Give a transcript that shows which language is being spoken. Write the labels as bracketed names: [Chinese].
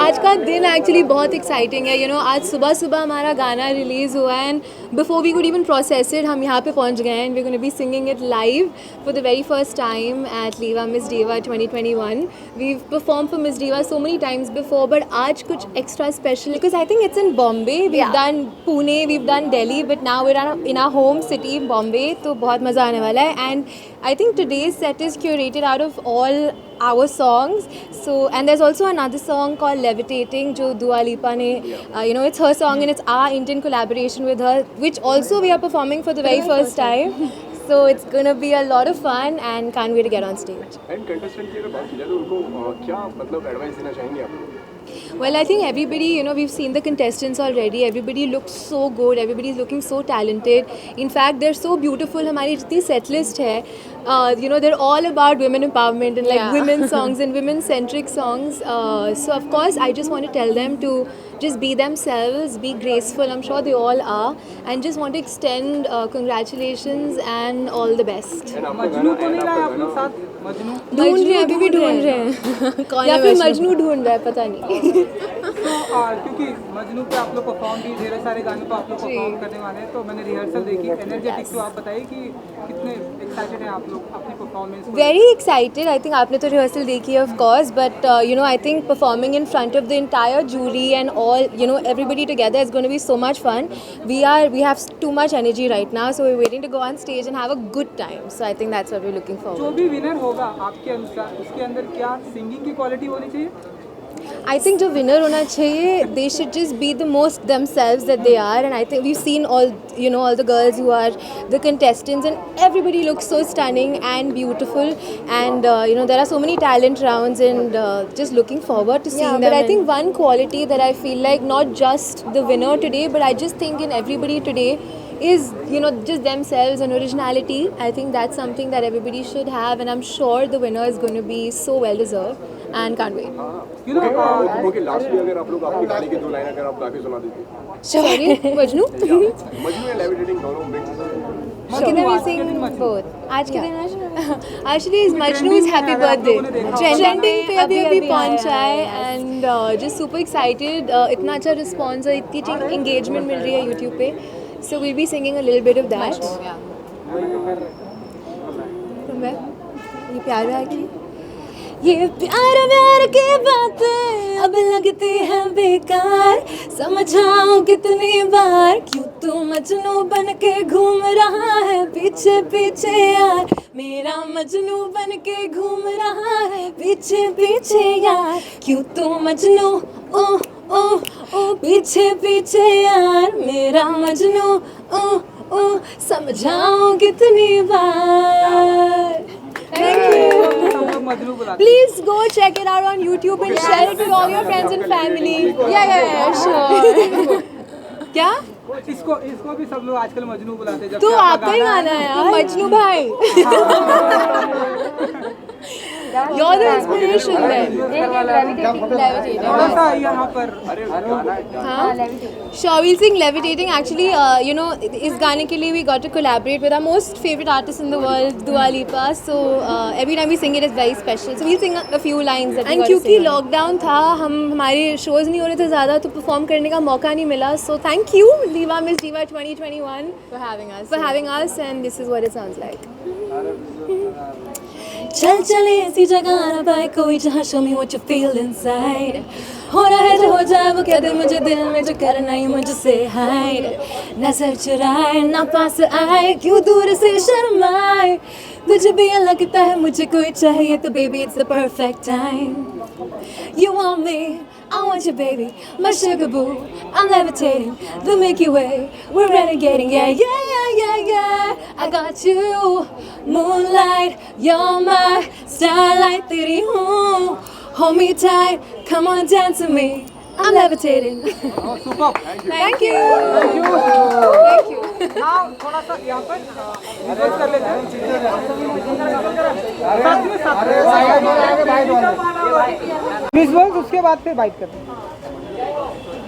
[Hindi] आज का दिन एक्चुअली बहुत एक्साइटिंग है। आज सुबह हमारा गाना रिलीज़ हुआ है, [English] and before we could even process it [Hindi] हम यहाँ पे पहुँच गए हैं, [English] And we gonna be singing it live for the very first time at Liva Miss Diva 2021। We perform for Miss Diva so many times before, but [Hindi] आज कुछ extra special [English] because I think it's in Bombay, we done Pune, we done Delhi, but now we are in our home city Bombay, [Hindi] तो बहुत मज़ा आने वाला है। [English] And I think today's set is curated out of all our songs. So, and there's also another song called Levitating, [Hindi] jo Dua Lipa ne, [English] it's her song and it's our Indian collaboration with her, which also we are performing for the very first time. So it's gonna be a lot of fun and can't wait to get on stage. [Hindi] And contestant की अगर बात की जाए तो उनको क्या मतलब advice देना चाहेंगे आप? [English] Well, I think everybody, we've seen the contestants already. Everybody looks so good. Everybody's looking so talented. In fact, they're so beautiful. [Hindi] हमारी जितनी set list है, [English] they're all about women empowerment and like women songs and women-centric songs. So of course, I just want to tell them to just be themselves, be graceful. I'm sure they all are, and just want to extend congratulations and all the best. [Hindi] Majnu को नहीं लाया अपने साथ? मजनू ढूंढ रहे हैं, अभी भी ढूंढ रहे हैं या फिर मजनू ढूंढ रहा है, पता नहीं। तो क्योंकि मजनू पे आप लोग परफॉर्म भी ढेर सारे गानों पे आप लोग परफॉर्म करने वाले हैं, तो मैंने रिहर्सल देखी एनर्जेटिक। तो आप बताइए कि कितने एक्साइटेड हैं आप लोग अपनी performance? [English] Very excited. I think आपने तो rehearsal देखी है of course, but I think performing in front of the entire jury and all everybody together is going to be so much fun. We have too much energy right now, so we're waiting to go on stage and have a good time. So I think that's what we're looking forward. [Hindi] जो भी winner होगा आपके अनुसार उसके अंदर क्या singing की quality होनी चाहिए? [English] I think [Hindi] जो winner होना चाहिए, [English] they should just be the most themselves that they are, and I think we've seen all the girls who are the contestants, and everybody looks so stunning and beautiful, and there are so many talent rounds, and just looking forward to seeing them. But I think one quality that I feel like not just the winner today, but I just think in everybody today is just themselves and originality. I think that's something that everybody should have, and I'm sure the winner is going to be so well deserved and can't wait. [Hindi] Okay, lastly अगर आप लोग अपनी गाने की दो line अगर आप गा के सुना देते। [English] Sorry, Majnu? [Hindi] मजनू या लेविटेटिंग दोनों mix. [English] Can we sing both? [Hindi] आज के दिन [English] actually Majnu is happy birthday. Trending [Hindi] पे अभी पहुंचा है, [English] and just super excited. [Hindi] इतना अच्छा response और इतनी अच्छी engagement मिल रही है YouTube पे. [English] So we'll be singing a little bit of that. [Hindi] तो मैं ये प्यार है कि ये प्यार की बातें अब लगती हैं बेकार, समझाओ कितनी बार क्यों तू मजनू बन के घूम रहा है पीछे पीछे यार, मेरा मजनू बन के घूम रहा है पीछे पीछे यार, क्यों तू मजनू ओ ओ ओ पीछे पीछे यार, मेरा मजनू ओ ओ समझाओ कितनी बार। [English] Thank you. Please go check it out on YouTube and share it with all your friends and family. Yeah, sure. क्या? [Hindi] इसको इसको भी सब लोग आजकल मजनू बुलाते हैं। जब तो से आपका आपका ही गाना है यार, मजनू भाई। [English] You're the inspiration then. [Hindi] थोड़ा सा यहाँ पर [English] Sure, we'll sing Levitating. Actually, you know, [Hindi] इस गाने के लिए [English] we got to collaborate with our most favorite artist in the world, Dua Lipa. So every time we sing it is very special. So we'll sing a few lines. [Hindi] And क्योंकि lockdown था, हमारे shows नहीं हो रहे थे ज़्यादा, तो perform करने का मौका नहीं मिला. [English] So thank you, Liva Miss Diva 2021, for having us, and this is what it sounds like. [Hindi] चल चले ऐसी जगह ना पाए कोई जहाँ [English] show me what you feel inside. [Hindi] हो रहा है जो हो जाए वो कह दे मुझे दिल में जो करना ही मुझसे hide. नजर चुराए ना पास आए क्यों दूर से शर्माए. तुझे भी लगता है मुझे कोई चाहिए तो [English] baby it's the perfect time. You want me, I want you baby, my sugar boo. I'm levitating, the Milky Way, we're renegading, yeah, yeah, yeah, yeah, yeah. I got you, moonlight, you're my starlight, [Hindi] तेरी हूँ. [English] Hold me tight, come on dance with me. I'm levitating. Oh, super. Thank you. Thank you. Thank you. [Hindi] हाँ, थोड़ा सा यहाँ पर reverse कर लेते हैं। प्लीज बोल, उसके बाद फिर बाइक करते हैं।